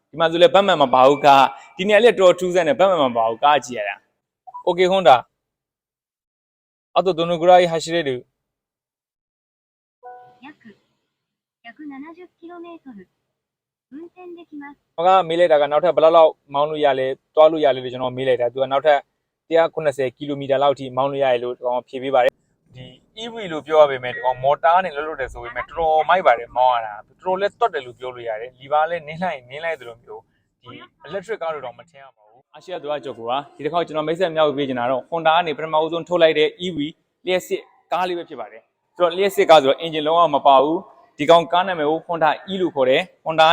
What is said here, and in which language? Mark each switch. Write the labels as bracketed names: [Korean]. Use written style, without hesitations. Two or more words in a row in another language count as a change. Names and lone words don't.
[Burmese] ဒီမှာဆိုလဲဘတ်မှန်မပါဘူးကားဒီနေရာလေးတော်ထူးဆန်းတယ်ဘတ်မှန်မပါဘူးကားကြည့်ရတာโอเคဟုတ်တာ [Japanese] あとどのぐらい走れる約 170km 運転できます [Burmese] ဟောကမေးလိုက်တာကနောက်ထပ်ဘယ်လောက်မောင်းလို့ရလဲတွားလို့ရလဲလို့ကျွန်တော်မေးလိုက်တာသူကနောက်ထပ်190ကီလိုမီတာလောက်ထိမောင်းလို့ရရလို့ကျွန်တော်ဖြေပေးပါတယ်ဒီ EV လို့ပြောရပေမဲ့ဒီကောင်မော်တာနဲ့လှုပ်တယ်ဆိုပေမဲ့တော်တော်မိုက်ပါတယ်မောင်းရတာတော်တော်လေးတွတ်တယ်လို့ပြောလို့ရတယ်လီဗာလည်းနင်းလိုက်တယ်လို့မျိုးဒီ electric ကားလို့တော့မထင်ရပါဘူးအာရှသူကကြောက်ကဒီတစ်ခေါက်ကျွန်တော်မိတ်ဆက်မြောက်ပေးချင်တာတော့ Honda ကနေပထမဦးဆုံးထုတ်လိုက်တဲ့ EV လျှက်စစ်ကားလေးပဲဖြစ်ပါတယ်ဆိုတော့လျှက်စစ်ကားဆိုတော့ engine လုံးဝမပါဘူးဒီကောင်ကားနာမည်ကို Honda E လို့ခေါ်တယ် Honda ကနေ